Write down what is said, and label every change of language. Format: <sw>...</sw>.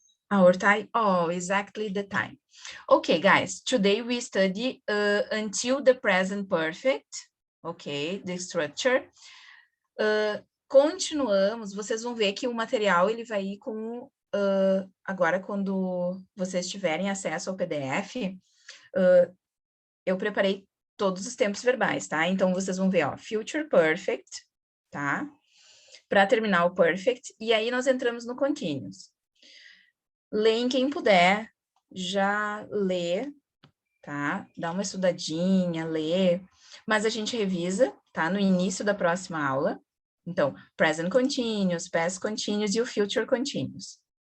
<en>Our time, exactly the time. Okay, guys, today we study until the present perfect, okay, the structure.</en> <pt>Continuamos, vocês vão ver que o material, ele vai ir com, agora quando vocês tiverem acesso ao PDF, eu preparei todos os tempos verbais, tá? Então, vocês vão ver, ó, future perfect, tá? Para terminar o perfect, e aí nós entramos no continuous. Leem quem puder, já lê, tá? Dá uma estudadinha, lê, mas a gente revisa, tá? No início da próxima aula. Então, present continuous, past continuous e o future continuous.</pt>